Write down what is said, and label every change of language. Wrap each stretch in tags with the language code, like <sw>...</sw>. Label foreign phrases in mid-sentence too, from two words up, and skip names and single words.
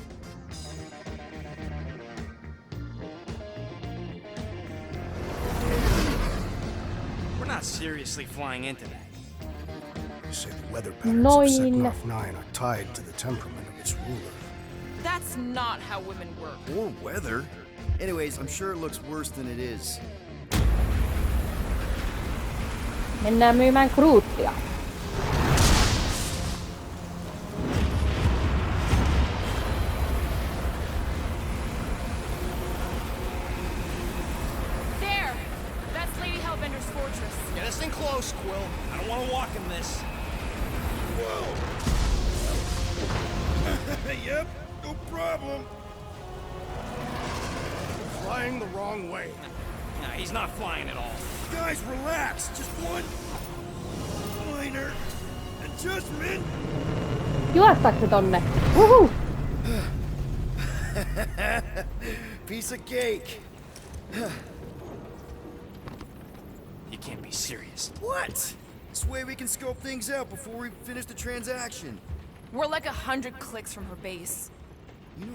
<en>We're not seriously flying into that. They say the weather patterns of</en> <fi>Noin.</fi> <en>Second 9 are tied to the temperament of its ruler. That's not how women work. Or weather. Anyways, I'm sure it looks worse than it is.</en> <fi>Mennään myymään Grootia.</fi> <en>There! That's Lady Hellbender's fortress. Get us in close, Quill. I don't want to walk in this. Yep, no problem. Flying the wrong way. Nah, he's not flying at all. Guys, relax. Just one minor adjustment.</en> <fi>Juostaako se tonne? Uhu!</fi> <en>Piece of cake. You can't be serious. What? This way we can scope things out before we finish the transaction. We're like 100 clicks from her base.</en>